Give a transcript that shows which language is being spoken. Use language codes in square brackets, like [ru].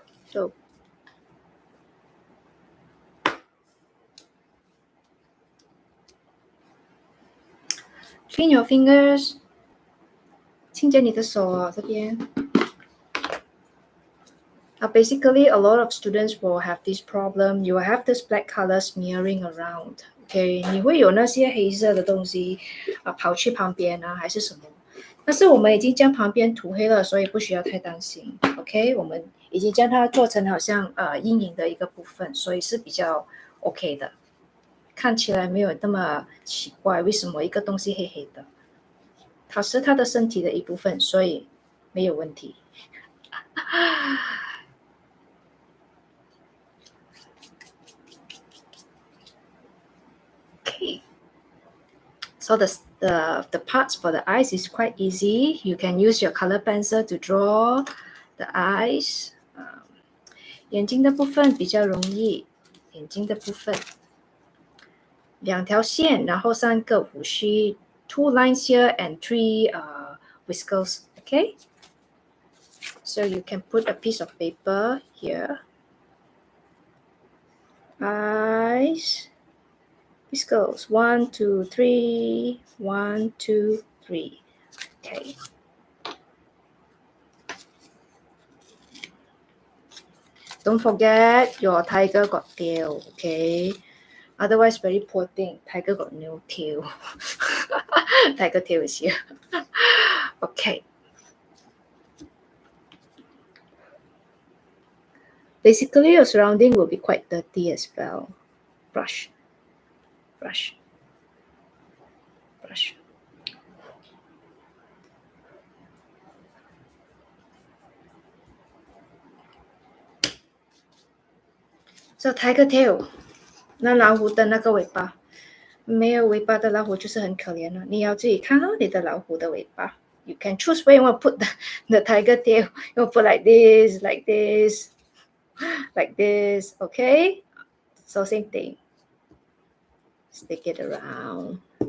[en] So clean your fingers. [zh] 清洁你的手啊，这边。 [en] Basically, a lot of students will have this problem. You will have this black color smearing around. [zh] Okay, 你会有那些黑色的东西跑去旁边啊，还是什么？但是我们已经将旁边涂黑了，所以不需要太担心。 OK， 我们已经将它做成好像阴影的一个部分，所以是比较 OK 的，看起来没有那么奇怪。为什么一个东西黑黑的？它是它的身体的一部分，所以没有问题。 [en] Okay. So the parts for the eyes is quite easy. You can use your color pencil to draw the eyes. [zh] 眼睛的部分比较容易，眼睛的部分两条线，然后三个胡须 ， [en] two lines here and three whiskers. Okay. So you can put a piece of paper here. Eyes. Whiskers. 1, 2, 3. 1, 2, 3. Okay. Don't forget your tiger got tail, okay? Otherwise, very poor thing. Tiger got no tail. Tiger tail is here. Okay. Basically, your surrounding will be quite dirty as well. Brush. Brush. Brush. So tiger tail. [zh] 那老虎的那个尾巴，没有尾巴的老虎就是很可怜了。你要自己看哦，你的老虎的尾巴。 [en] You can choose where you want to put the tiger tail. You want to put like this, like this, like this, okay? So same thing. Stick it around.